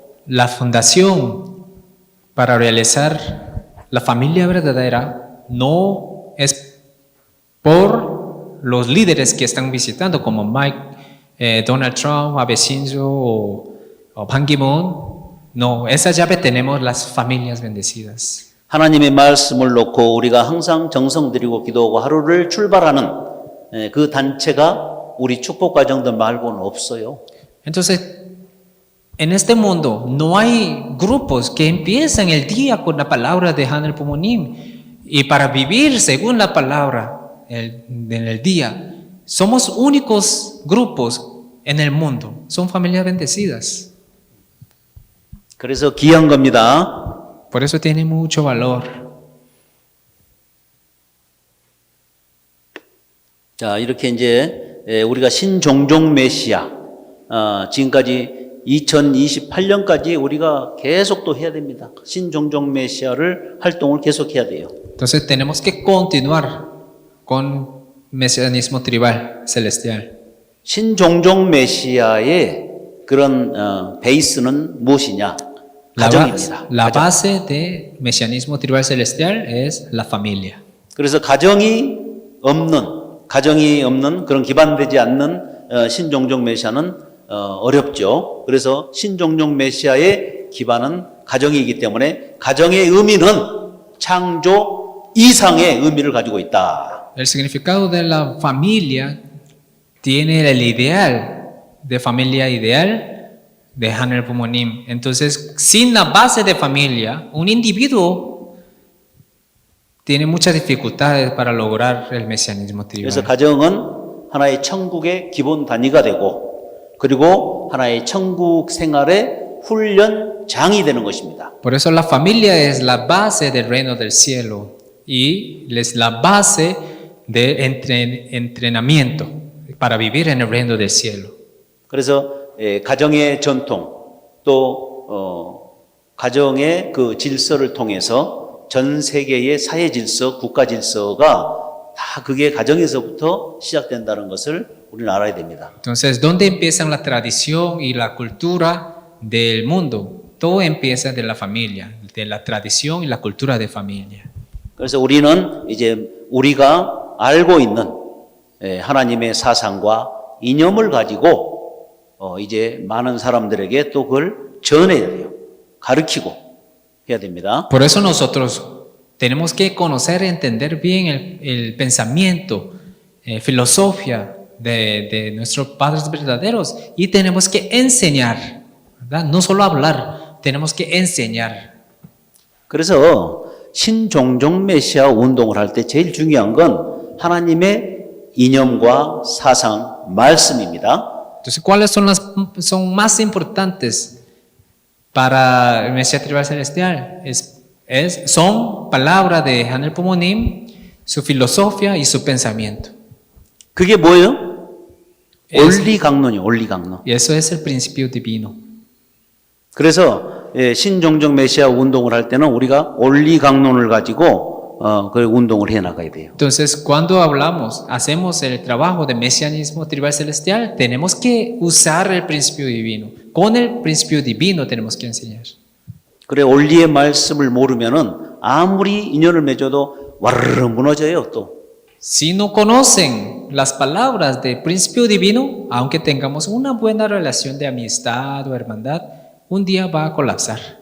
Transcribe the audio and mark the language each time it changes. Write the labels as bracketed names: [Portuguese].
[Spanish] La fundación para realizar la familia verdadera no es por los líderes que están visitando como Donald Trump, Abe Shinzo o Ban Ki-moon. No, esa llave tenemos las familias bendecidas. [Korean] 하나님의 말씀을 놓고 우리가 항상 정성 들이고 기도하고 하루를 출발하는 그 단체가 우리 축복 가정들 말고는 없어요. [Spanish] Entonces, en este mundo no hay grupos que empiezan el día con la palabra de Hanel Pumonim y para vivir según la palabra en el día. Somos únicos grupos en el mundo. Son familias bendecidas. [Korean] 그래서 귀한 겁니다. [Spanish] Por eso tiene mucho valor. [Korean] 자, 이렇게 이제 우리가 신종종 메시아 지금까지 2028년까지 우리가 계속 또 해야 됩니다. 신종종 메시아를 활동을 계속해야 돼요. [Spanish] Entonces tenemos que continuar con mesianismo tribal celestial. [Korean] 신종종 메시아의 그런 베이스는 무엇이냐? 가정입니다. [Spanish] La [Korean] 가정. [Spanish] base de mesianismo tribal celestial es la familia. [Korean] 그래서 가정이 없는 그런 기반되지 않는 신종종 메시아는 어렵죠. 그래서 신종종 메시아의 기반은 가정이기 때문에 가정의 의미는 창조 이상의 의미를 가지고 있다. [Spanish] El significado de la familia tiene el ideal de familia ideal de Hanel Pumonim. Entonces, sin la base de familia, un individuo tiene muchas dificultades para lograr el mesianismo [Korean] 그래서 [Spanish] tribal. [Korean] 가정은 하나의 천국의 기본 단위가 되고 그리고 하나의 천국 생활의 훈련장이 되는 것입니다. [Spanish] Por eso la familia es la base del reino del cielo y es la base de entrenamiento para vivir en el reino del cielo. [Korean] 그래서 가정의 전통 또 가정의 그 질서를 통해서 전 세계의 사회 질서, 국가 질서가 다 그게 가정에서부터 시작된다는 것을 우리는 알아야 됩니다. [Spanish] Entonces, ¿dónde empiezan la tradición y la cultura del mundo? Todo empieza de la familia, de la tradición y la cultura de familia. [Korean] 그래서 우리는 이제 우리가 알고 있는 하나님의 사상과 이념을 가지고 이제 많은 사람들에게 또 그걸 전해야 돼요. 가르치고 해야 됩니다. [Spanish] Por eso nosotros tenemos que conocer y entender bien el pensamiento, filosofía de nuestros padres verdaderos y tenemos que enseñar, ¿verdad? No solo hablar, tenemos que enseñar. [Korean] 그래서 신종종 메시아 운동을 할 때 제일 중요한 건 하나님의 이념과 사상, 말씀입니다. [Spanish] Entonces, ¿cuáles son más importantes para el Mesías Tribal Celestial? Son palabras de Hanel Pumonim, su filosofía y su pensamiento. [Korean] 그게 뭐예요? 원리강론이요, 원리강론. [Spanish] Y eso es el principio divino. [Korean] 그래서 신종적 메시아 운동을 할 때는 우리가 원리강론을 가지고 그 운동을 해 나가야 돼요. [Spanish] Entonces, cuando hacemos el trabajo de mesianismo tribal celestial, tenemos que usar el principio divino. Con el principio divino tenemos que enseñar. [Korean] 그래 원리의 말씀을 모르면은 아무리 인연을 맺어도 와르르 무너져요 또. [Spanish] Si no conocen las palabras del principio divino, aunque tengamos una buena relación de amistad o hermandad, un día va a colapsar.